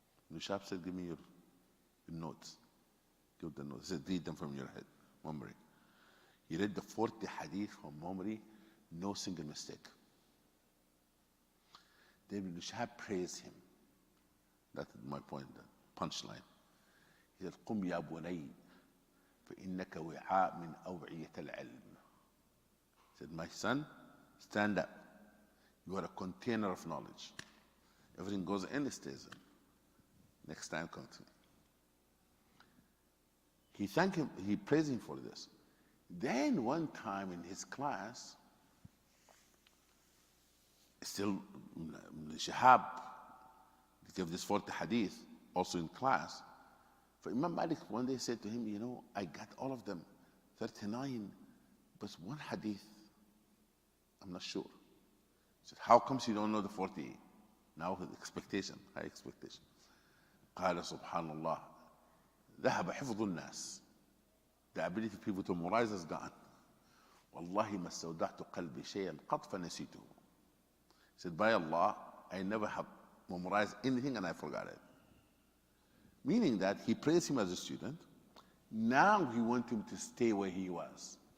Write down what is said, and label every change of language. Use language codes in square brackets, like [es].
[en] The Shab said, give me your notes. Give the notes. He said, read them from your head, memory. He read the 40 hadith from memory, no single mistake. Then Ibn Shihab praised him. That's my point, the punchline. He said, [ar] قم يا بني فإنك وعاء من أوعية العلم. [en] He said, my son, stand up. You are a container of knowledge. Everything goes in, it stays in. Next time, come to me. He thanked him, he praised him for this. Then one time in his class, still Shihab gave this 40 hadith also in class. For Imam Malik one day said to him, you know, I got all of them, 39, but one hadith, I'm not sure. He said, how comes you don't know the 40? Now with expectation, high expectation. [ar] قال سبحان الله ذهب حفظ الناس. [en] The ability of people to memorize is gone. [ar] والله ما استودعت قلبي شيئا قط فنسيته. [en] He said, by Allah, I never have memorized anything and I forgot it. Meaning that he praised him as a student. Now he wants him to stay where he was.